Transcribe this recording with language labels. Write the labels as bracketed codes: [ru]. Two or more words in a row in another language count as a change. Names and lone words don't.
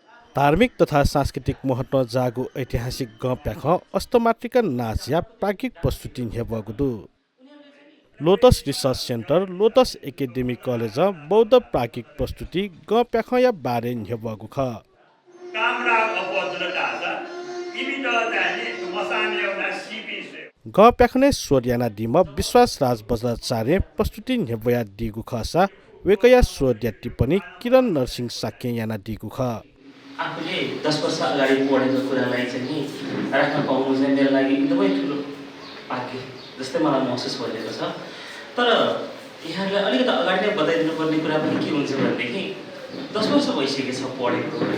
[new] धार्मिक तथा सांस्कृतिक महत्व जागु ऐतिहासिक गप्याख अस्तमात्रिक नाच या प्राज्ञिक प्रस्तुति हेबगुदु लोटस रिसर्च सेन्टर लोटस एकाडेमी कलेज बौद्ध प्राज्ञिक प्रस्तुति गप्याख या बारे हेबगु ख गप्याखने सोर्याना दिम विश्वास राज बज्राचार्य प्रस्तुति हेबया दिगु खसा वेकया सोर्या टिप्पणी किरण नरसिंह साक्य याना दिगु ख [ne] आफूले 10 वर्ष अगाडि पढेको कुरालाई चाहिँ नि राख्न पाउनु चाहिँ मेरो लागि एकदमै ठुलो भाग्य जस्तै मलाई महसुस भइरहेको छ। तर यहाँहरूलाई अलिकति अगाडि नै बताइदिनु पर्ने कुरा पनि के हुन्छ भनेदेखि 10 वर्ष भइसकेको छ पढेको है।